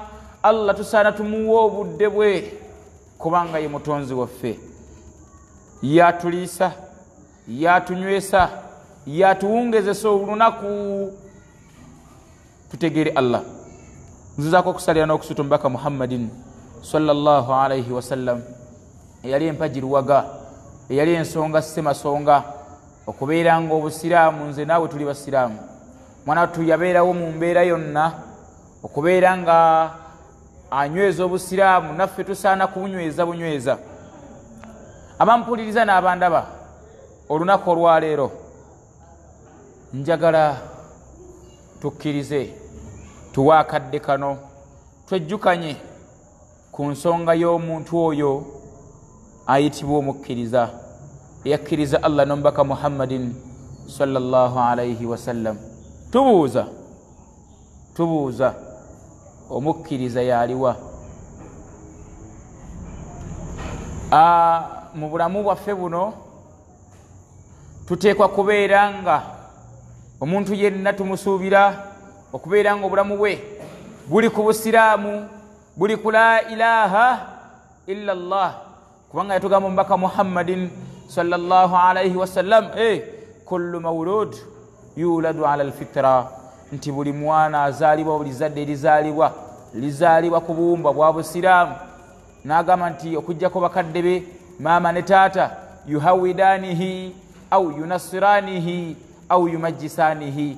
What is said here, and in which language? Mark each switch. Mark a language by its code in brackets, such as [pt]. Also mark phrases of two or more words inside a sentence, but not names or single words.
[lg] Allah tusaana tumuwa obudde bwe kubanga ye mutonzi waffe. Yatuliisa, yatunywesa, yatuwungezesa olunaku tutegeere Allah. Nzizaako okusalira n'okusuuta omubaka Muhammadin [ar] صلى الله عليه وسلم [lg] eyali empajiruwaga, eyali ensonga semasonga okubeera nga obusiraamu nze naawe tuli basiraamu. Mwana wattu yabeerawo mu mbeera yonna okubeera nga anyweza obusiraamu, naffe tusaana kubunyweza bunyweza. Abampuliriza n'abandaba olunaku olwaleero njagala tukkirize tuwe akadde kano twejjukanye ku nsonga y'omuntu oyo ayitibwa omukkiriza, eyakkiriza Allah n'omubaka Muhammadin [ar] صلى الله عليه وسلم. [lg] Tubuuza omukkiriza yaliwa? Mu bulamu bwaffe buno tuteekwa kubeera nga omuntu yenna tumusuubira okubeera nga obulamu bwe buli ku busiraamu, buli ku [ar] لا إله إلا الله, [lg] kubanga yatugamba omubaka Muhammadin [ar] صلى الله عليه وسلم كل مولود يولد على الفطرة, [lg] nti buli mwana azaalibwa, buli zadde lizaalibwa ku buwumba bwa busiraamu. N'agamba nti okujjako bakadde be maama ne taata [ar] يهودانه أو ينصرانه أو يمجسانه.